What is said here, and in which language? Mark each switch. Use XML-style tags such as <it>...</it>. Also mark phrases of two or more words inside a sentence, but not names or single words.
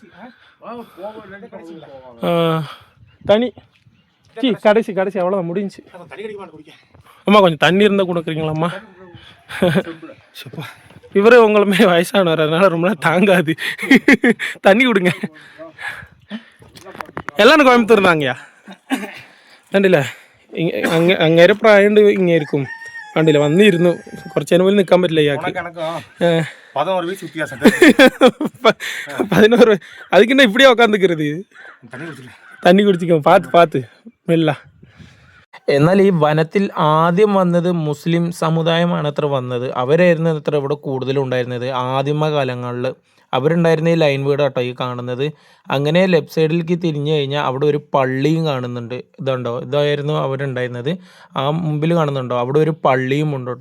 <ta>தனி கடைசி கடைசி அவ்வளோதான், முடிஞ்சு. அம்மா கொஞ்சம் தண்ணி இருந்தால் கொடுக்குறீங்களாம்மா? இவரே உங்களுமே வயசானவர், அதனால ரொம்ப நாள் தாங்காது. தண்ணி கொடுங்க.</ta> <ml>എല്ലാവരും കോയമ്പത്തൂർ നിന്നാங்கയ്യാ. കണ്ടില്ല, അങ്ങേരെ പ്രായമുണ്ട് ഇങ്ങേരിക്കും. കണ്ടില്ല, വന്നിരുന്നു കുറച്ചു നേരം പോലും നിൽക്കാൻ പറ്റില്ല ഇയാൾക്ക്.</ml> <ta>11 அதுக்குன்னா இப்படியே உட்காந்துக்கிறது. தண்ணி குடிச்சிக்கோ, பார்த்து மெல்ல.</ta> <ml>എന്നാൽ ഈ വനത്തിൽ ആദ്യം വന്നത് മുസ്ലിം സമുദായമാണ് അത്ര വന്നത്. അവരായിരുന്നു അത്ര ഇവിടെ കൂടുതലുണ്ടായിരുന്നത് ആദിമകാലങ്ങളിൽ. അവരുണ്ടായിരുന്ന ഈ ലൈൻ വീട് കേട്ടോ ഈ കാണുന്നത്. അങ്ങനെ ലെഫ്റ്റ് സൈഡിലേക്ക് തിരിഞ്ഞു കഴിഞ്ഞാൽ അവിടെ ഒരു പള്ളിയും കാണുന്നുണ്ട്. ഇതുണ്ടോ, ഇതായിരുന്നു അവരുണ്ടായിരുന്നത്. ആ മുമ്പിൽ കാണുന്നുണ്ടോ, അവിടെ ഒരു പള്ളിയും ഉണ്ട് കേട്ടോ.</ml>